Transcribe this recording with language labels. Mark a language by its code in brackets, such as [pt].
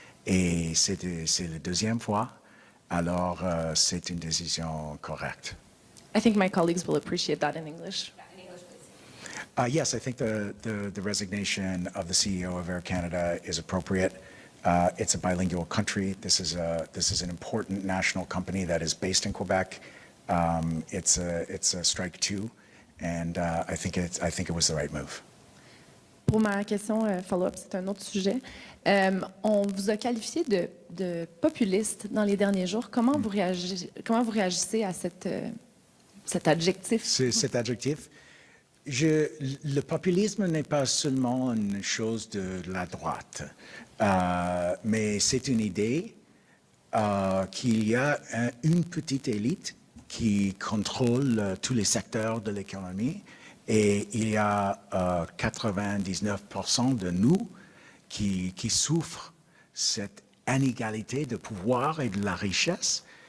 [fr] Et c'est la 2e fois. Alors, c'est une décision correcte. [en] I think my colleagues will appreciate that in English. Yes, I think the resignation of the CEO of Air Canada is appropriate. It's a bilingual country. This is an important national company that is based in Quebec. It's a strike too, and I think it was the right move. [fr] Pour ma question follow-up, c'est un autre sujet. On vous a qualifié de populiste dans les derniers jours. Comment vous réagissez à cet adjectif? Cet adjectif? Le populisme n'est pas seulement une chose de la droite, mais c'est une idée qu'il y a une petite élite qui contrôle tous les secteurs de l'économie et il y a 99% de nous qui souffrent cette inégalité de pouvoir et de la richesse.